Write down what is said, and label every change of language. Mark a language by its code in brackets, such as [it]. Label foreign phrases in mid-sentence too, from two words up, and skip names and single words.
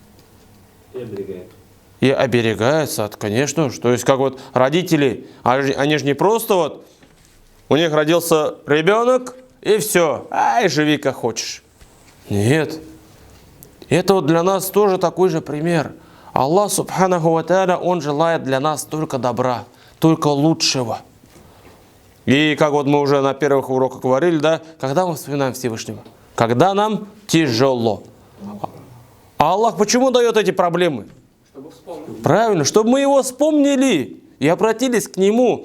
[ru] И оберегается, конечно. То есть, как вот родители, они же не просто вот, у них родился ребенок, и все, ай, живи как хочешь. Нет. Это вот для нас тоже такой же пример. Аллах, [ar] سبحانه وتعالى, [ru] Он желает для нас только добра, только лучшего. И как вот мы уже на первых уроках говорили, да, когда мы вспоминаем Всевышнего? Когда нам тяжело. А Аллах почему дает эти проблемы? Чтобы вспомнил. Правильно, чтобы мы его вспомнили и обратились к нему.